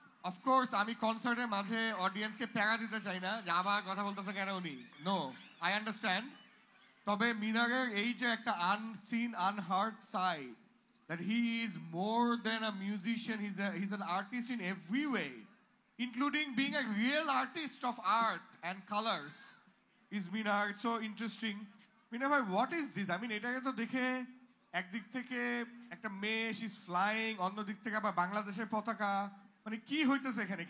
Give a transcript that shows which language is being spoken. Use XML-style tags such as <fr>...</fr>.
<bn>Of course আমি কনসার্টের মাঝে অডিয়েন্সকে প্যারা দিতে চাই না যে আবার কথা বলতেছে কেন উনি,</bn> <en>No, I understand.</en> <bn>তবে মিনারের এই যে একটা unseen unheard side,</bn> <en>that he is more than a musician, he's an artist in every way, including being a real artist of art and colors, is Minar. It's so interesting. Minar bhai, what is this? I mean,</en> <bn>এটাকে তো দেখে একদিক থেকে একটা মেয়ে,</bn> <en>she's flying,</en> <bn>অন্য দিক থেকে আবার বাংলাদেশের পতাকা, মানে কি হইতেছে এখানে?</bn>